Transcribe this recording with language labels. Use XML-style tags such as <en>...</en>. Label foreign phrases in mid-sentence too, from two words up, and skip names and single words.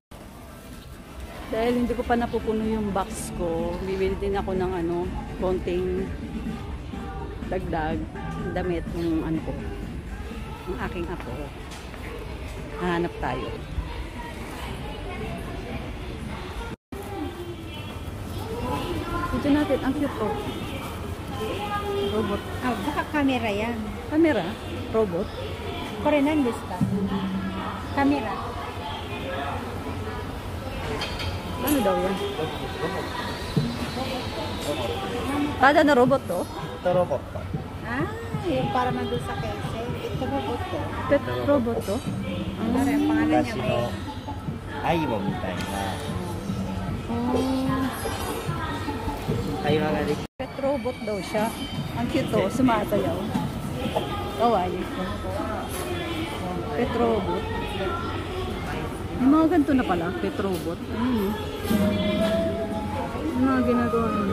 <tl>Dahil hindi ko pa napupuno yung box ko, bibili din ako ng konting dagdag damit yung ko. ang aking apo. Hahanap tayo. Ito natin, ang cute po. Robot. Ah, baka camera yan. Camera? Robot?</tl> <ja>これなんですか? Camera.</ja> <tl>Ano daw yan? Kada na robot to? Ito robot pa. Ah, yung para nandun sa kese. Ito robot ko.</tl> <en>Pet robot</en> <tl>to? Para ang pangalan niya may...</tl> <ja>Aibo みたいな Oh. 会話ができ</ja> <en>Pet robot</en> <tl>daw siya. Ang cute to, sumasayaw. Kawaii.</tl> <en>Pet robot.</en> <tl>May mga ganito na pala,</tl> <en>pet robot.</en> <tl>Ayun. Yung mga ginagawa nila.</tl>